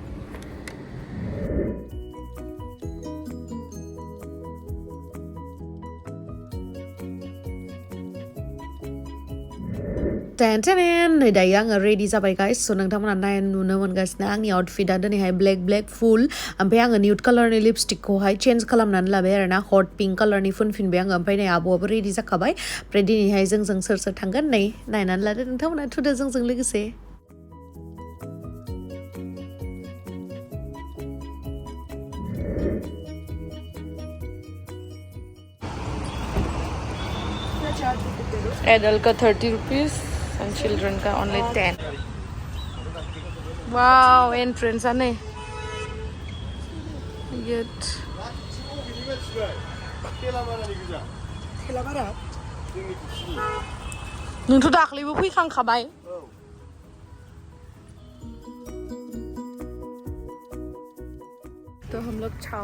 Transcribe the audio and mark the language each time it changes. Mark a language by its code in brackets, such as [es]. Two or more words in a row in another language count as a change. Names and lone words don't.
[brx] नै दायो आङो रेडि जाबाय गाइस स नोंथांमोना नुनो मोनगासिनो आंनि आउटफिटआ दिनैहाय ब्लेक फुल ओमफ्राय आङो निउड कालारनि लिपस्टिकखौहाय चेन्ज खालामनानै लाबाय आरोना [en] hot pink [brx] कालारनि फुनफिनबाय आङो ओमफ्राय नै आब'आबो रेडि जाखाबाय ओमफ्राय दिनैहाय जोंजों सोर सोर थांगोन नै नायनानै लादो नोंथांमोना थुदो जोंजों लोगोसे [en] एडल्ट का 30 रुपीस and children का only 10 wow entrance ane [brx] yet नोंथ' दाख्लैबो फैखांखाबाय [hi] तो हम लोग [brx] छाव